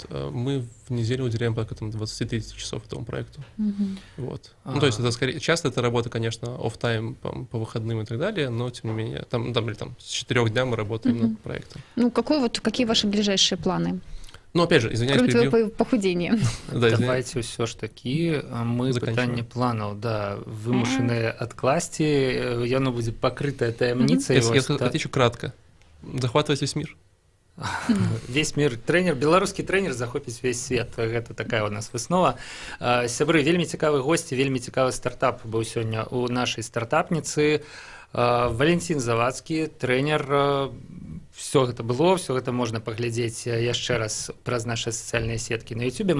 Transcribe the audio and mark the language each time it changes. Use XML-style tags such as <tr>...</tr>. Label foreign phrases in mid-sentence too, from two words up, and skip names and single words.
<ru>Мы в неделю уделяем порядка 20-30 часов этому проекту. Вот. То есть это скорее, часто это работа, конечно, офф-тайм по выходным и так далее, но тем не менее, там с 4 дня мы работаем над проектом. Какие ваши ближайшие планы? Опять же, извиняюсь, кроме твоего похудения.</ru> <be>Давайте ўсё ж такі мы пытанне планаў, да, вымушаныя адкласці, яно будзе пакрытае таямніцай.</be> <ru>Я отвечу кратко. Захватывать весь мир. Весь мир тренер,</ru> <be>беларускі тренер захопіць весь свет. Гэта такая у нас выснова. Сябры, вельмі цікавы госці, вельмі цікавы стартап быў сёння у нашай стартапніцы. Валентин Завадскі, тренер. Все гэта можна паглядзець яшчэ раз праз нашы сацыяльныя сеткі на YouTube.</be>